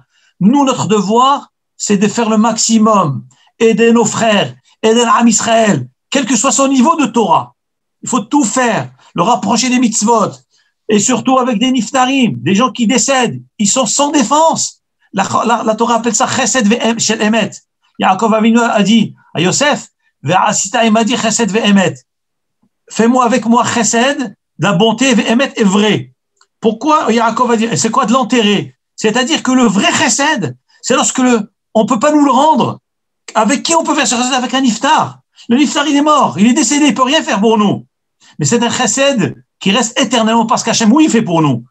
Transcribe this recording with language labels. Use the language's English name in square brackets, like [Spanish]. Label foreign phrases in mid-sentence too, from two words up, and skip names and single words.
[French] Nous, notre devoir, c'est de faire le maximum, aider nos frères, aider l'Am Israël, quel que soit son niveau de Torah. Il faut tout faire, le rapprocher des mitzvot, et surtout avec des niftarim, des gens qui décèdent, ils sont sans défense. La Torah appelle ça [Hebrew] חסד ואם של אמת. [French] Yaakov Avinu a dit à Yosef, [Hebrew] ועשית עמדי חסד ואמת. [French] Fais-moi avec moi chesed, de la bonté, ve'emet est vrai. Pourquoi Yaakov a dit, c'est quoi de l'enterrer? C'est-à-dire que le vrai chesed, c'est lorsque on peut pas nous le rendre. Avec qui on peut faire ce chesed? Avec un niftar. Le niftar, il est mort, il est décédé, il peut rien faire pour nous. Mais c'est un chesed qui reste éternellement parce qu'Hachem, oui, il fait pour nous.